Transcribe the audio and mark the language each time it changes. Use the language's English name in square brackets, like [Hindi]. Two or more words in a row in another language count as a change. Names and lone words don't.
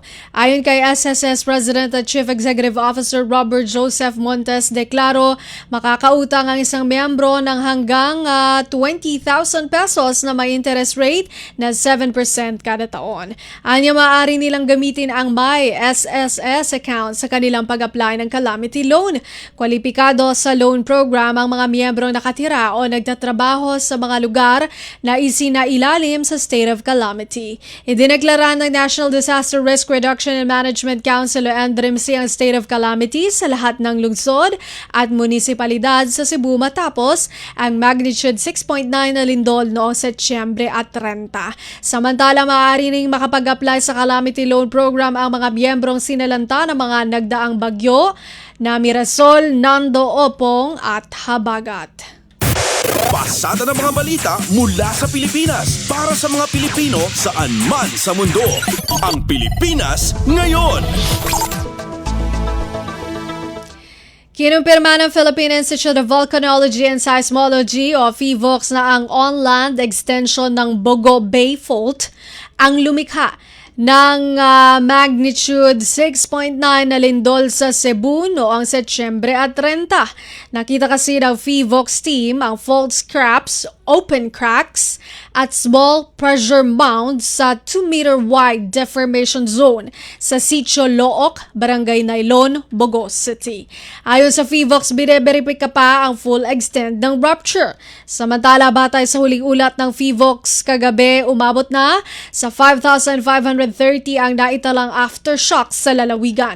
[Filipino] Ayon kay SSS President at Chief Executive Officer Robert Joseph Montes Declaro, makakautang ang isang miyembro ng hanggang 20,000 pesos na may [English] interest rate [Filipino] na 7% kada taon. Anya maaari nilang gamitin ang My SSS account sa kanilang pag-apply ng [English] calamity loan. [Filipino] Kwalipikado sa [English] loan program [Filipino] ang mga miyembrong nakatira o nagtatrabaho sa mga lugar na isinailalim sa state of calamity. Idineklara ng National Disaster Risk Reduction and Management Council o NDRIMC ang [English] state of calamity [Filipino] sa lahat ng lungsod at munisipalidad sa Cebu matapos ang magnitude 6.9 na lindol noong Setyembre at 30. Samantala, maaari ring makapag-apply sa [English] calamity loan program [Filipino] ang mga miyembrong sinalanta ng mga nagdaang bagyo na Mirasol, Nando, Opong at Habagat. Pasada ng mga balita mula sa Pilipinas para sa mga Pilipino saan man sa mundo. Ang Pilipinas Ngayon. Kinumpirma ng Philippine Institute of Volcanology and Seismology o PHIVOLCS na ang [English] on-land extension [Filipino] ng Bogo Bay Fault ang lumikha ng magnitude 6.9 na lindol sa Cebu noong Setyembre at 30. Nakita kasi ng PHIVOLCS team ang [English] fault scraps, open cracks, [Filipino] at [English] small pressure mounds [Filipino] sa [English] 2-meter wide deformation zone [Filipino] sa Sitio Look, Barangay Nailon, Bogo City. Ayon sa PHIVOLCS, bine-verify pa ang [English] full extent [Filipino] ng rupture. Samantala, batay sa huling ulat ng PHIVOLCS kagabi, umabot na sa 5,530 ang naitalang aftershocks sa lalawigan.